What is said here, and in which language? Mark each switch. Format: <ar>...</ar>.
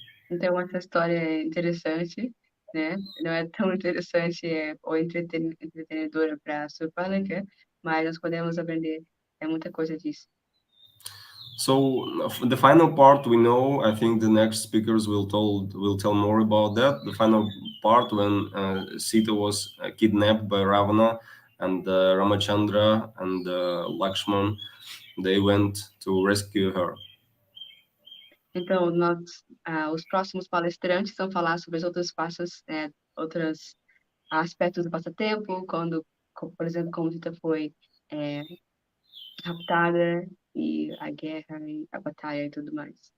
<pt>Então, essa história é interessante, né? Não é tão interessante ou entretenedora para Surpanaka, mas nós podemos aprender muita coisa disso.</pt> <en>So the final part, we know, I think the next speakers will tell more about that. The final part, when Sita was kidnapped by Ravana, and Ramachandra and Lakshman, they went to rescue her.</en> <pt>Então, os próximos palestrantes vão falar sobre os outros outros aspectos do passatempo, por exemplo, como Sita foi raptada, e a guerra, e a batalha e tudo mais.</pt>